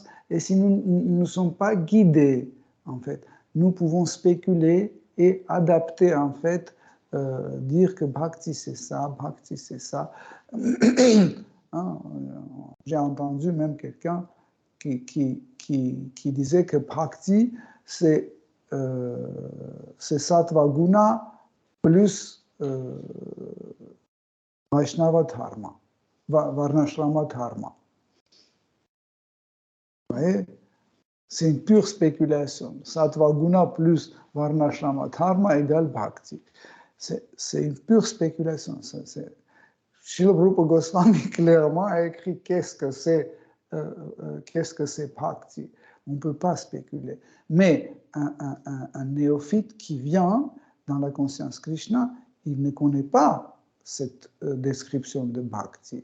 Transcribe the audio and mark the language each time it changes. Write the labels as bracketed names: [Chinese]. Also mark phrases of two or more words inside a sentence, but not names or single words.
[French] Et si nous ne sommes pas guidés, en fait, nous pouvons spéculer et adapter, en fait, dire que bhakti c'est ça, bhakti c'est ça. Hein, j'ai entendu même quelqu'un qui disait que bhakti, c'est [Sanskrit] sattva guna [French] plus [Sanskrit] Vaishnava dharma, Varnashrama dharma. [French] Vous voyez? C'est une pure spéculation. [Sanskrit] Sattva guna [French] plus [Sanskrit] Varnashrama dharma [French] égale bhakti. C'est une pure spéculation. Srila Rupa Goswami clairement a écrit qu'est-ce que c'est bhakti. On ne peut pas spéculer. Mais un néophyte qui vient dans la conscience Krishna, il ne connaît pas cette description de bhakti.